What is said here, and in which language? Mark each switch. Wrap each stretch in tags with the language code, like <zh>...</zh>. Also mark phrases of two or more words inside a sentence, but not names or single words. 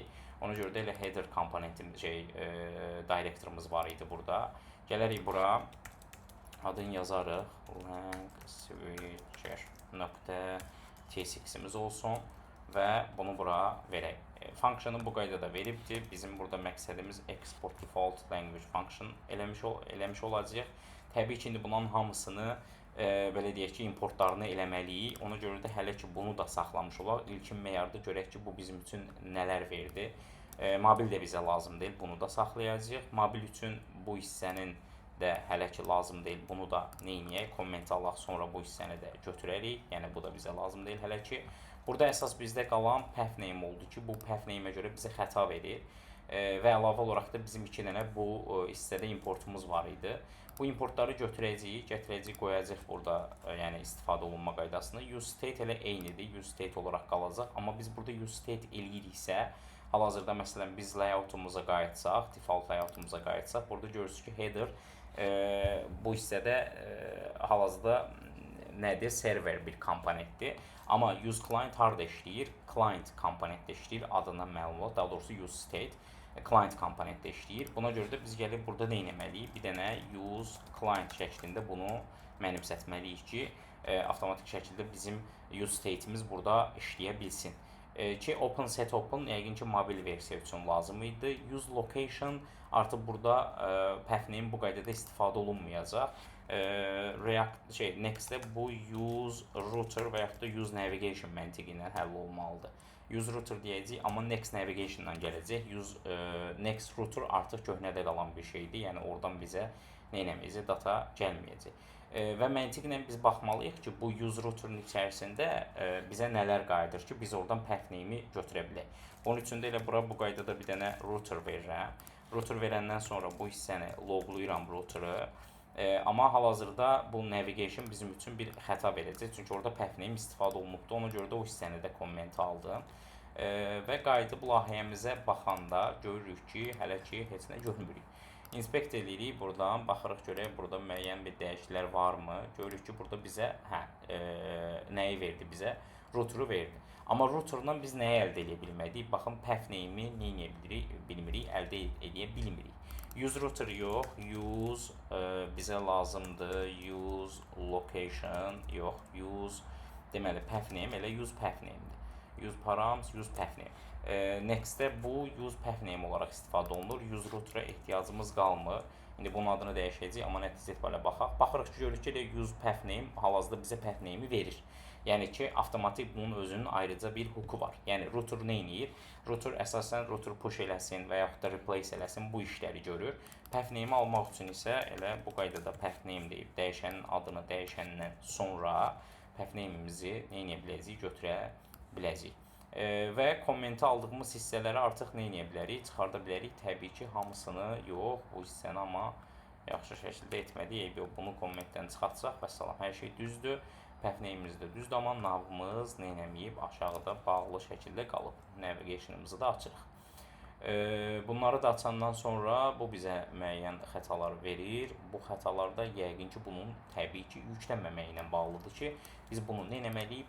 <az>Ona görə də elə header komponentimiz, directorımız var idi burada. Gələrik bura, adını yazarıq.</az> <en>Lang switcher</en> <az>nöqtə T6'imiz olsun və bunu bura verək. Function'ı bu qaydada veribdir. Bizim burada məqsədimiz</az> <en>export default language function</en> <az>eləmiş olacaq. Təbii ki, indi bunların hamısını belə deyək ki, importlarını eləməliyik. Ona görə də hələ ki, bunu da saxlamış olaq. İlkin meyarda görək ki, bu bizim üçün nələr verdi. Mobil də bizə lazım deyil, bunu da saxlayacağıq. Mobil üçün bu hissənin də hələ ki lazım deyil, bunu da neyniyək? Komment alaq, sonra bu hissəni də götürərik. Yəni bu da bizə lazım deyil hələ ki. Burada əsas bizdə qalan</az> <en>path name</en> <az>oldu ki, bu</az> <en>path name-</en> <az>ə görə bizə xəta verir. Və əlavə olaraq da bizim 2 dənə bu hissədə importumuz var idi. Bu importları götürəcəyik, gətirəcəyik, qoyacaq burada, yəni istifadə olunma qaydasını.</az> <en>Use state</en> <az>elə eynidir,</az> <en>use state</en> <az>olaraq qalacaq. Amma biz burada</az> <en>use state</en> <az>eləyiriksə, hal-hazırda məsələn biz layoutumuza qayıtsaq, default layoutumuza qayıtsaq, burada görürsünüz ki, header bu hissədə hal-hazırda nədir? Server bir komponentdir. Amma</az> <en>use client</en> <az>harda işləyir? Client komponentdə işləyir, adından məlum olur. Daha doğrusu</az> <en>use state</en> <az>client komponentdə işləyir. Buna görə də biz gəlib burada nə etməliyik? Bir dənə</az> <en>use client</en> <az>şəklində bunu mənimsətməliyik ki, avtomatik şəkildə bizim</az> <en>use state'imiz</en> <az>burada işləyə bilsin. Ki</az> <en>open set open</en> <az>yəqin ki mobil versiya üçün lazım idi.</az> <en>Use location</en> <az>artıq burada</az> <en>path name</en> <az>bu qaydada istifadə olunmayacaq. Next-də bu</az> <en>use router</en> <az>və yaxud da</az> <en>use navigation</en> <az>məntiqi ilə həll olmalıdır.</az> <en>Use router</en> <az>deyəcəyik, amma</az> <en>next navigation</en> <az>ilə gələcək.</az> <en>Next router</en> <az>artıq köhnədə qalan bir şeydir. Yəni oradan bizə nə eləməyəcək, data gəlməyəcək. Və məntiqlə biz baxmalıyıq ki, bu</az> <en>use router'ın</en> <az>içərisində bizə nələr qayıdır ki, biz oradan</az> <en>path name-</en> <az>i götürə bilək. Onun üçün də elə bura bu qaydada bir dənə router verirəm. Router verəndən sonra bu hissəni loqlayıram router'ı. Amma hal-hazırda bu navigation bizim üçün bir xəta verəcək. Çünki orada</az> <en>path name</en> <az>istifadə olunubdur. Ona görə də o hissəni də komment aldım. Və qayıdıb layihəmizə baxanda görürük ki, hələ ki heç nə görmürük. Inspect edirik, buradan baxırıq görək, burada müəyyən bir dəyişikliklər varmı? Görürük ki, burada bizə nəyi verdi bizə? Router'ı verdi. Amma router'dan biz nəyi əldə edə bilmədik? Baxın,</az> <en>path name'i</en> <az>nə edə bilmirik, əldə edə bilmirik.</az> <en>Use router</en> <az>yox, use bizə lazımdır,</az> <en>use location</en> <az>yox, use deməli</az> <en>path name</en> <az>elə</az> <en>use path name'dir. Use params, use path name.</en> <az>Next-də bu</az> <en>use path name</en> <az>olaraq istifadə olunur.</az> <en>Use router-</en> <az>a ehtiyacımız qalmır. İndi bunun adını dəyişəcəyik, amma nəticə etibarilə baxaq. Baxırıq ki, görürük ki,</az> <en>use path name</en> <az>hal-hazırda bizə</az> <en>path name-</en> <az>i verir. Yəni ki, avtomatik bunun özünün ayrıca bir hooku var. Yəni router nə edir? Router əsasən</az> <en>router push</en> <az>eləsin və yaxud da replace eləsin, bu işləri görür.</az> <en>Path name-</en> <az>i almaq üçün isə elə bu qaydada</az> <en>path name</en> <az>deyib dəyişənin adını dəyişəndən sonra</az> <en>path name-</en> <az>imizi nə edə biləcəyik, götürə biləcəyik. Və kommenti aldığımız hissələri artıq nə edə bilərik? Çıxarda bilərik. Təbii ki, hamısını yox, bu hissəni amma yaxşı şəkildə etməliyik. Bunu kommentdən çıxartsaq və salam, hər şey düzdür.</az> <en>Path name-</en> <az>imiz də düzdür, amma navımız nə eləməyib, aşağıda bağlı şəkildə qalıb. Navigation-ımızı da açırıq. Bunları da açandan sonra bu bizə müəyyən xətalar verir. Bu xətalarda yəqin ki, bunun təbii ki, yüklənməməyi ilə bağlıdır ki, biz bunu nə eləməliyik?</az>